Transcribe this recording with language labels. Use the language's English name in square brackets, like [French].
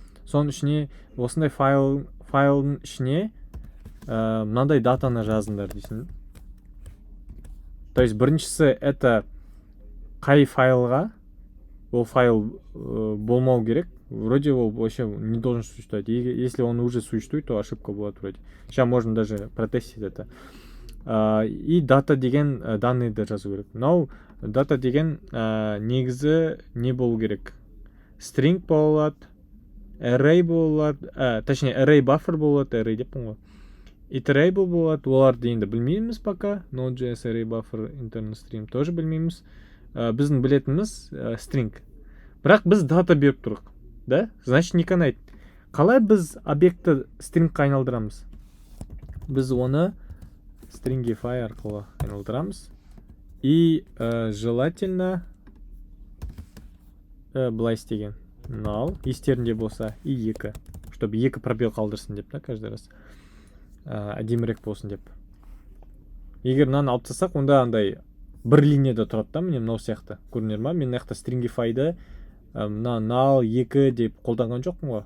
[Kazakh] Соның ішіне осындай файлдың ішіне мынандай датаны жазыңдар дейсің. [Russian] То есть [Kazakh] біріншісі [Russian] это [Kazakh] қай файлға, ол файл болмау керек. [Russian] Вроде [Kazakh] ол [Russian] вообще не должен существовать. Если он уже существует, то ошибка будет вроде. Сейчас можно даже протестить это. И [Kazakh] дата деген данныйды жазу керек. [Russian] Но [Kazakh] дата деген негізі не болу керек? String болады, array болады, [Russian] точнее [Kazakh] array buffer болады, array деппін ғой. Iterable болады, оларды енді білмейміз [Russian] пока. [Kazakh] Node.js array buffer internal stream [Russian] тоже [Kazakh] білмейміз. Біздің білетініміз string. Бірақ біз дата беріп тұрық. Да? [Russian] Значит, не канает. [Kazakh] Қалай біз объектті stringқа айналдырамыз? Біз оны stringify арқылы айналдырамыз. [Russian] И желательно [Kazakh] былай істеген. Null, естерінде болса, и 2. [Russian] Чтобы [Kazakh] 2 пробел қалдырсын деп, да, [Russian] каждый раз. [Kazakh] Әдемірек болсын деп. Егер мынаны алып тастасақ, онда андай бір линияда тұрады да, міне мынау сияқты. Көрінер ма? Мен мынаяқта stringify-ды null 2 деп қолданған жоқпын ғой.